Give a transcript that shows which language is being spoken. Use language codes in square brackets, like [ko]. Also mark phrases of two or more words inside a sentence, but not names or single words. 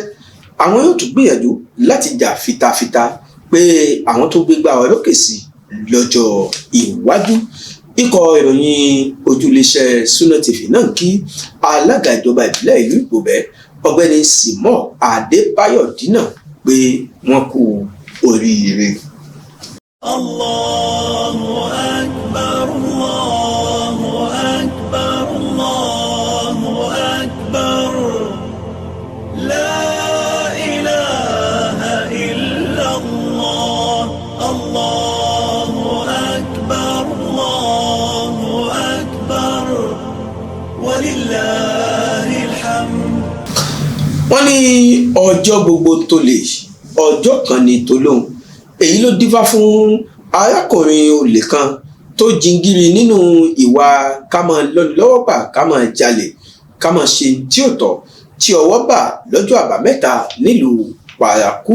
[yo] Àwọn yóò tún gbìyànjú láti jà fitafita pé àwọn tó gbégbá orókè sí lọ́jọ́ iwájú. Ikọ̀ ìròyìn ojúléeṣẹ́ Sunna TV náà kí alága ìjọba ìbílẹ̀ ìlú Ìpòbẹ́ ọ̀gbẹ́ni Simon Adébáyọ̀ Dínà pé wọ́n kú oríire. [ar] الله أكبر، الله أكبر، الله أكبر، لا إله إلا الله، الله أكبر، الله أكبر، ولله الحمد. [yo] Wọ́n ní ọjọ́ gbogbo tó lè, ọjọ́ kan ni tó lóhùn. Èyí ló dífá fún arákùnrin olè kan tó jingiri nínú ìwà ká máa lọ́ni lọ́wọ́ gbà, ká máa jalè, ká máa ṣe tí ò tọ́, tí ọwọ́ bà lọ́jọ́ àbámẹ́ta nílùú Parakou.